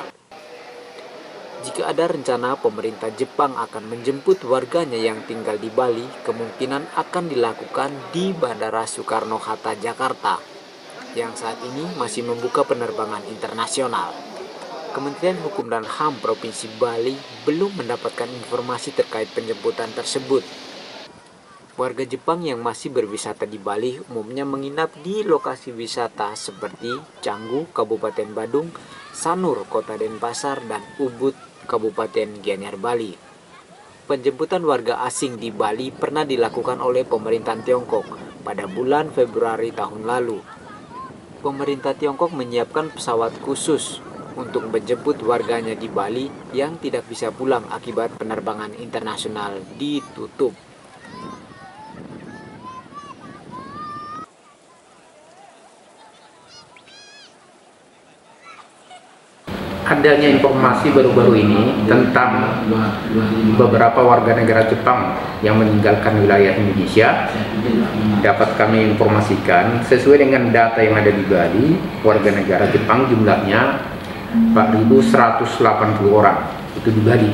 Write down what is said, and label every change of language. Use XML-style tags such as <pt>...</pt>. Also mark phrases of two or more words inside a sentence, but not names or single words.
<id>Jika ada rencana pemerintah Jepang akan menjemput warganya yang tinggal di Bali, kemungkinan akan dilakukan di Bandara Soekarno-Hatta, Jakarta, yang saat ini masih membuka penerbangan internasional. Kementerian Hukum dan HAM Provinsi Bali belum mendapatkan informasi terkait penjemputan tersebut. Warga Jepang yang masih berwisata di Bali umumnya menginap di lokasi wisata seperti Canggu, Kabupaten Badung, Sanur, Kota Denpasar, dan Ubud, Kabupaten Gianyar, Bali. Penjemputan warga asing di Bali pernah dilakukan oleh pemerintahan Tiongkok pada bulan Februari tahun lalu. Pemerintah Tiongkok menyiapkan pesawat khusus untuk menjemput warganya di Bali yang tidak bisa pulang akibat penerbangan internasional ditutup. Adanya informasi baru-baru ini tentang beberapa warga negara Jepang yang meninggalkan wilayah Indonesia dapat kami informasikan sesuai dengan data yang ada di Bali, warga negara Jepang jumlahnya 4.180 orang itu di Bali.</id>